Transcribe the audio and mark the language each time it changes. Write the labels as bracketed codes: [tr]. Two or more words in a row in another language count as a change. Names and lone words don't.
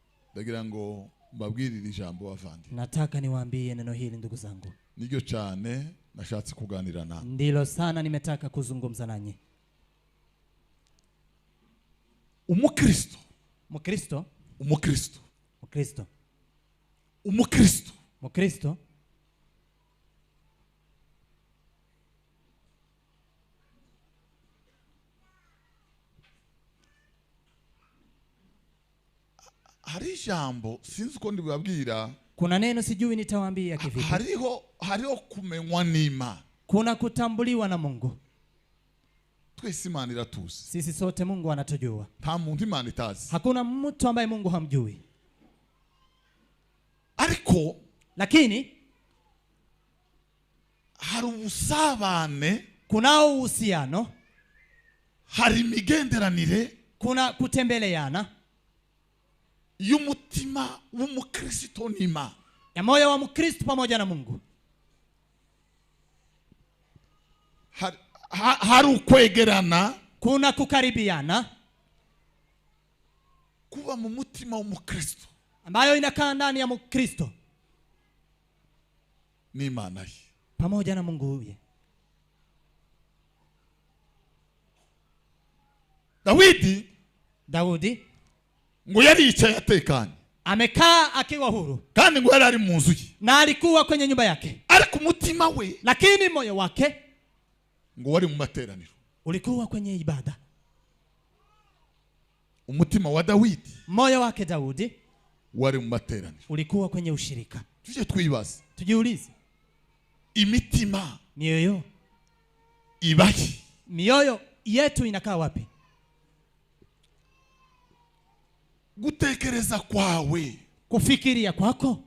[rw] ndagira ngo mbabwirire ijambo bavandi. [sw] Nataka niwaambie neno hili ndugu zangu. [rw] Niryo cyane nashatse kuganira na. [sw] Ndilo sana nimetaka kuzungumza nanyi. [rw] Umukristo. [sw] Mukristo. [rw] Umukristo. [sw] Mukristo. [rw] Umukristo. [sw] Mukristo. [rw] Hari jambo sinzi uko ndibabwira. [sw] Kuna neno sijui nitawaambia kivipi. [rw] Hariho kumenywa n'Imana. [sw] Kuna kutambuliwa na Mungu. [rw] Twese Imana iratuzi. [sw] Sisi sote Mungu anatujua. [rw] Nta muntu Imana itazi. [sw] Hakuna mtu ambaye Mungu hamjui. [rw] Ariko [sw] lakini [rw] hari ubusabane, [sw] kunao uhusiano, [rw] hari imigenderanire, [sw] kuna kutembeleana [rw] y'umutima w'umukristo n'Imana, [sw] ya moyo wa Mkristo pamoja na Mungu. [rw] Hari ukwegerana, [sw] kuna kukaribiana [rw] kuba mu mutima w'umukristo [sw] ambayo inakaa ndani ya Mkristo [rw] n'Imana ye [sw] pamoja na Mungu huye. Daudi [rw] ngo yari yicaye atekanye, [sw] amekaa akiwa huru, [rw] kandi ngo yari ari mu nzu ye, [sw] na alikuwa kwenye nyumba yake, [rw] ariko umutima we, [sw] lakini moyo wake [rw] ngo wari mu materaniro, [sw] ulikuwa kwenye ibada. [rw] Umutima wa Dawidi, [sw] moyo wake Daudi [rw] wari mu materaniro, [sw] ulikuwa kwenye ushirika. [rw] Tuje twibaze, [sw] tujiulize, [rw] imitima [sw] mioyo [rw] ibaki, [sw] mioyo yetu inakaa wapi? [rw] Gutekereza kwawe, [sw] kufikiria kwako